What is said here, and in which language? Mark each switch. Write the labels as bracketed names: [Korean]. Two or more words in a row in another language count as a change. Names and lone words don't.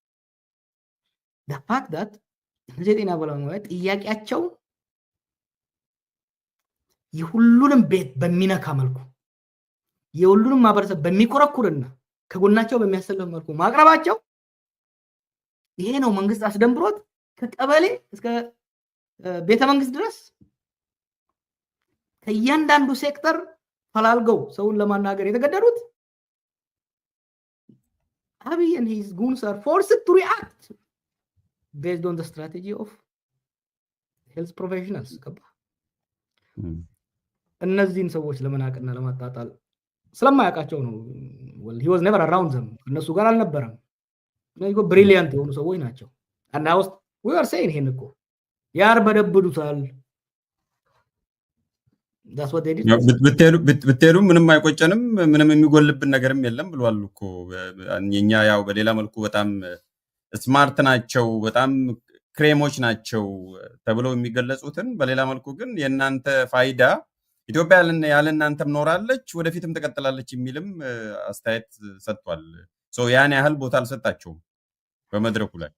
[English] fact that [Amharic] እነዚህ የጤና ባለሙያ ጥያቄያቸው የሁሉንም ቤት በሚነካ መልኩ የሁሉንም ማህበረሰብ በሚቆረቁርና ከጎናቸው በሚያሰልፍ መልኩ ማቅረባቸው ይሄ ነው መንግስት አስደንብሮት ከቀበሌ እስከ ቤተ መንግስት ድረስ ከእያንዳንዱ ሴክተር ፈላልገው ሰውን ለማናገር የተገደዱት [English] አብይ and his goons are forced to react based on the strategy of health professionals። [Amharic] እነዚህን ሰዎች ለመናቅና ለማጣጣል ስለማያውቃቸው ነው። [English] he was never around them። [Amharic] እነሱ ጋር አልነበረም። እነዚህ ብሪሊያንት የሆኑ ሰዎች ናቸው። [English] and I was we were saying [Amharic] ይሄን እኮ ያርበደብዱታል። [English] that's what they did። [Amharic] ብትሄዱ ምንም አይቆጨንም፣ ምንም የሚጎልብን ነገርም የለም ብሏል እኮ። የኛ ያው በሌላ መልኩ በጣም ስማርት ናቸው፣ በጣም ክሬሞች ናቸው ተብለው የሚገለጹትን በሌላ መልኩ ግን የእናንተ ፋይዳ ኢትዮጵያ ያለ እናንተም ኖራለች ወደፊትም ትቀጥላለች የሚልም አስተያየት ሰጥቷል። ያን ያህል ቦታ አልሰጣቸውም በመድረኩ ላይ።